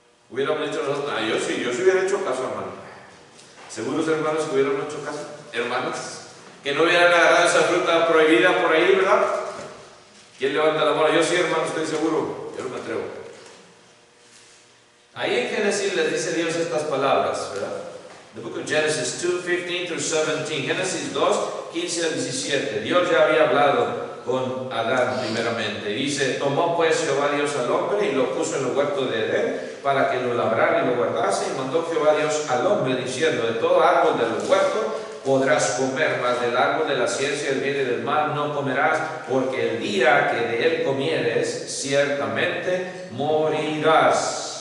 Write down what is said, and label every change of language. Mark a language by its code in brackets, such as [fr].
[es] Hubiéramos dicho nosotros: yo sí hubiera hecho caso, hermano. Seguros, hermanos, que hubiéramos hecho caso. Hermanas, que no hubieran agarrado esa fruta prohibida por ahí, ¿verdad? ¿Quién levanta la mano? Yo sí, hermano, estoy seguro. Yo no me atrevo. Ahí en Génesis les dice Dios estas palabras, ¿verdad? [en] The book of Genesis 2, 15 through 17. [es] Génesis 2, 15 al 17. Dios ya había hablado con Adán primeramente. Dice: tomó pues Jehová Dios al hombre y lo puso en el huerto de Edén para que lo labrara y lo guardase. Y mandó Jehová Dios al hombre diciendo: de todo árbol del huerto podrás comer, mas del árbol de la ciencia del bien y del mal no comerás, porque el día que de él comieres, ciertamente morirás.